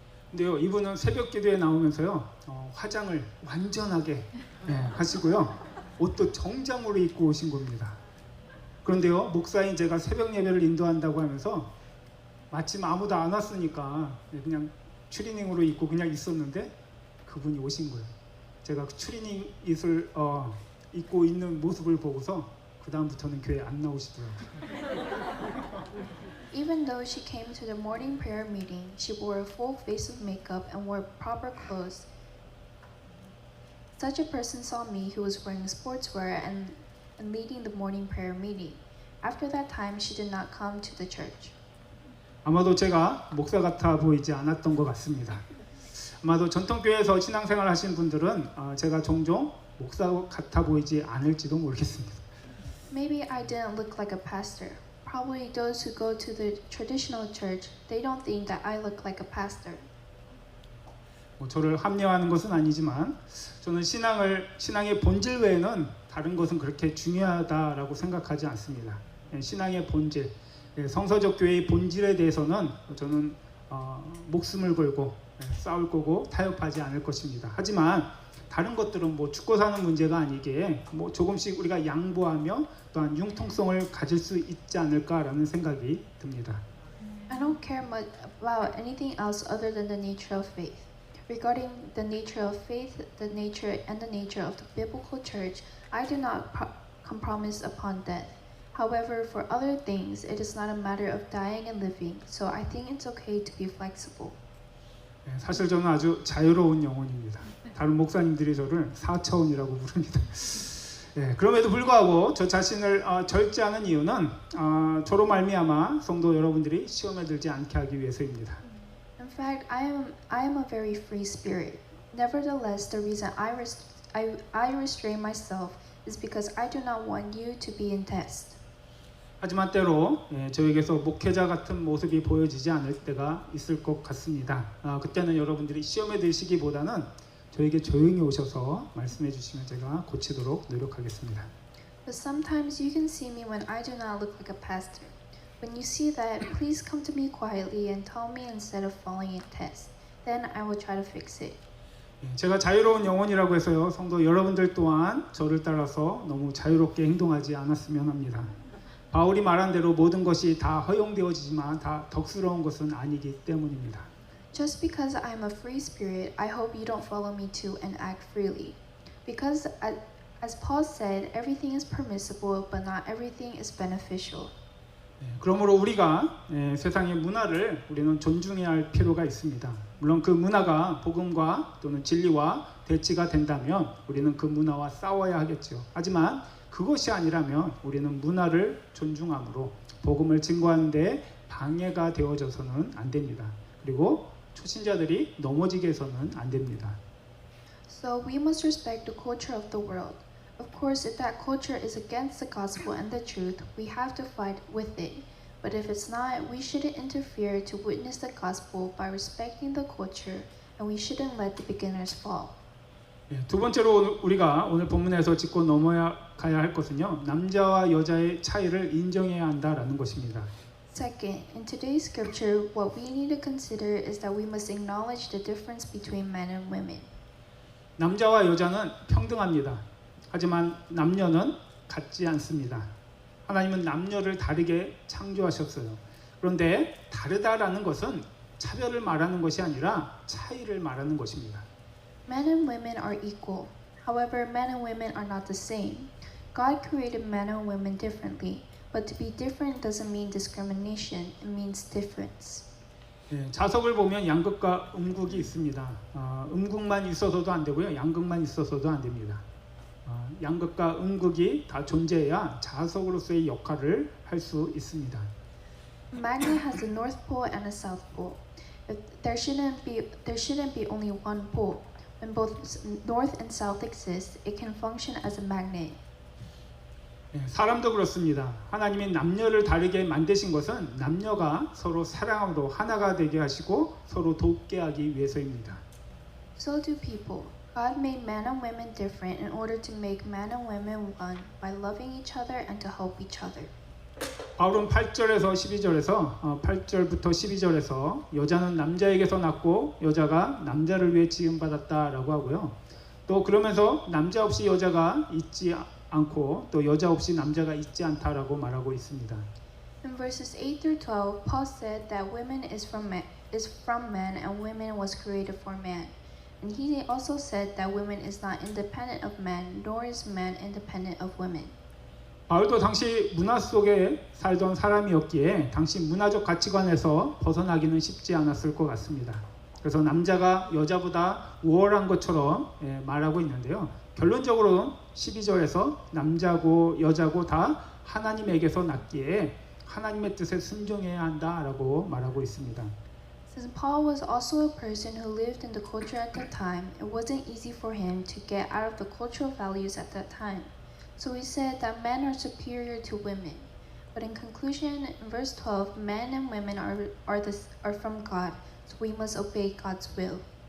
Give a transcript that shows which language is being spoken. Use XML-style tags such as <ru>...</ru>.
<ko>근데요, 이분은 새벽 기도에 나오면서요, 화장을 완전하게 하시고요, 옷도 정장으로 입고 오신 겁니다. 그런데요, 목사인 제가 새벽 예배를 인도한다고 하면서 마침 아무도 안 왔으니까 그냥 추리닝으로 입고 그냥 있었는데 그분이 오신 거예요. 제가 그 추리닝 옷을 입고 있는 모습을 보고서 그 다음부터는 교회 안 나오시더라고요.</ko> <en>Even though she came to the morning prayer meeting, she wore a full face of makeup and wore proper clothes. Such a person saw me who was wearing sportswear and leading the morning prayer meeting. After that time, she did not come to the church.</en> <ko>아마도 제가 목사 같아 보이지 않았던 것 같습니다. 아마도 전통교회에서 신앙생활 하신 분들은 제가 종종 목사 같아 보이지 않을지도 모르겠습니다.</ko> <en>Maybe I didn't look like a pastor. Probably those who go to the traditional church, they don't think that I look like a pastor.</en> <ko>저를 합리화하는 것은 아니지만 저는 신앙의 본질 외에는 다른 것은 그렇게 중요하다라고 생각하지 않습니다. 신앙의 본질, 성서적 교회의 본질에 대해서는 저는 목숨을 걸고 싸울 거고 타협하지 않을 것입니다. 하지만 다른 것들은 뭐 죽고 사는 문제가 아니기에 뭐 조금씩 우리가 양보하며 또한 융통성을 가질 수 있지 않을까라는 생각이 듭니다.</ko> <en>I don't care much about anything else other than the nature of faith. Regarding the nature of faith, the nature of the biblical church, I do not compromise upon death. However, for other things, it is not a matter of dying and living, so I think it's okay to be flexible.</en> <ko>사실 저는 아주 자유로운 영혼입니다. 다른 목사님들이 저를 4차원이라고 부릅니다. 그럼에도 불구하고 저 자신을 절제하는 이유는 저로 말미암아 성도 여러분들이 시험에 들지 않게 하기 위해서입니다.</ko> <en>In fact, I am a very free spirit. Nevertheless, the reason I restrain myself is because I do not want you to be in test.</en> <ko>하지만 때로 저에게서 목회자 같은 모습이 보여지지 않을 때가 있을 것 같습니다. 그때는 여러분들이 시험에 들시기보다는 저에게 조용히 오셔서 말씀해 주시면 제가 고치도록 노력하겠습니다.</ko> <en>But sometimes you can see me when I do not look like a pastor. When you see that, please come to me quietly and tell me instead of falling in test. Then I will try to fix it.</en> <ko>제가 자유로운 영혼이라고 해서요, 성도 여러분들 또한 저를 따라서 너무 자유롭게 행동하지 않았으면 합니다. 바울이 말한 대로 모든 것이 다 허용되어지지만 다 덕스러운 것은 아니기 때문입니다.</ko> <en>Just because I am a free spirit, I hope you don't follow me too and act freely. Because as Paul said, everything is permissible, but not everything is beneficial.</en> <ko>그러므로 우리가 세상의 문화를 우리는 존중해야 할 필요가 있습니다. 물론 그 문화가 복음과 또는 진리와 대치가 된다면 우리는 그 문화와 싸워야 하겠죠. 하지만 그것이 아니라면 우리는 문화를 존중함으로 복음을 증거하는 데 방해가 되어져서는 안 됩니다. 그리고 초신자들이 넘어지게 해서는 안 됩니다.</ko> <en>So we must respect the culture of the world. Of course, if that culture is against the gospel and the truth, we have to fight with it. But if it's not, we shouldn't interfere to witness the gospel by respecting the culture, and we shouldn't let the beginners fall.</en> <ko>두 번째로 우리가 오늘 본문에서 짚고 넘어가야 할 것은요, 남자와 여자의 차이를 인정해야 한다라는 것입니다.</ko> <en>Second, in today's scripture, what we need to consider is that we must acknowledge the difference between men and women.</en> <ko>남자와 여자는 평등합니다. 하지만 남녀는 같지 않습니다. 하나님은 남녀를 다르게 창조하셨어요. 그런데 다르다라는 것은 차별을 말하는 것이 아니라 차이를 말하는 것입니다.</ko> <en>Men and women are equal. However, men and women are not the same. God created men and women differently, but to be different doesn't mean discrimination. It means difference.</en> <ko>자석을 보면 양극과 음극이 있습니다. 음극만 있어서도 안 되고요, 양극만 있어서도 안 됩니다. 양극과 음극이 다 존재해야 자석으로서의 역할을 할 수 있습니다.</ko> <en>A magnet has a north pole and a south pole. If there shouldn't be only one pole. When both north and south exist, it can function as a magnet.</en> <ko>사람도 그렇습니다. 하나님이 남녀를 다르게 만드신 것은 남녀가 서로 사랑으로 하나가 되게 하시고 서로 돕게 하기 위해서입니다.</ko> <en>So do people. God made men and women different in order to make men and women one by loving each other and to help each other.</en> <ko>바울은 8절에서 12절에서 8절부터 12절에서 여자는 남자에게서 낳고 여자가 남자를 위해 지음받았다라고 하고요. 또 그러면서 남자 없이 여자가 있지 않고 또 여자 없이 남자가 있지 않다라고 말하고 있습니다.</ko> <en>In verses 8 through 12, Paul said that women is from man and women was created for man. And he also said that women is not independent of man, nor is man independent of women.</en> <ko>바울도 당시 문화 속에 살던 사람이었기에 당시 문화적 가치관에서 벗어나기는 쉽지 않았을 것 같습니다. 그래서 남자가 여자보다 우월한 것처럼 말하고 있는데요. 결론적으로는 12절에서 남자고 여자고 다 하나님에게서 났기에 하나님의 뜻에 순종해야 한다라고 말하고 있습니다.</ko> <en>Since Paul was also a person who lived in the culture at that time, it wasn't easy for him to get out of the cultural values at that time. So he said that men are superior to women. But in conclusion, in verse 12, men and women are from God, so we must obey God's will.</en>